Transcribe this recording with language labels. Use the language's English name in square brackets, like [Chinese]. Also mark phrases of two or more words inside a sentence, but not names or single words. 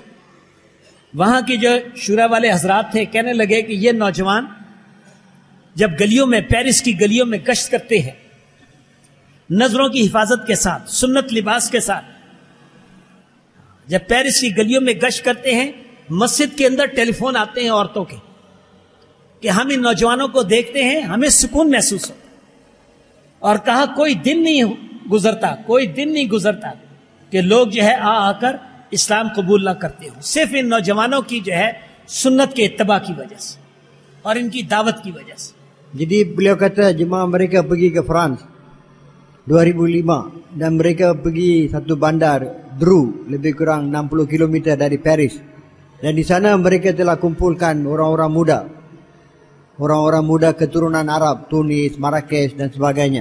[Hindi] वहां की जो शुरा वाले हजरात थे, कहने लगे कि ये नौजवान जब गलियों में, पेरिस की गलियों में गश्त करते हैं, नजरों की हिफाजत के साथ, सुन्नत लिबास के साथ, जब पेरिस की गलियों में गश्त करते हैं, मस्जिद के अंदर टेलीफोन आते हैं औरतों के कि हम इन नौजवानों को देखते हैं, हमें सुकून महसूस होता। और कहा कोई दिन नहीं गुजरता कि लोग जो है आकर इस्लाम कबूल ना करते हो, सिर्फ इन नौजवानों की जो है सुन्नत के इत्तबा की वजह से और इनकी दावत की वजह से। [Malay] Jadi beliau kata jemaah mereka pergi ke France 2005, dan mereka pergi satu bandar Dreux, lebih kurang 60 km dari Paris. Dan di sana mereka telah kumpulkan orang-orang muda keturunan Arab, Tunis, Marrakesh dan sebagainya.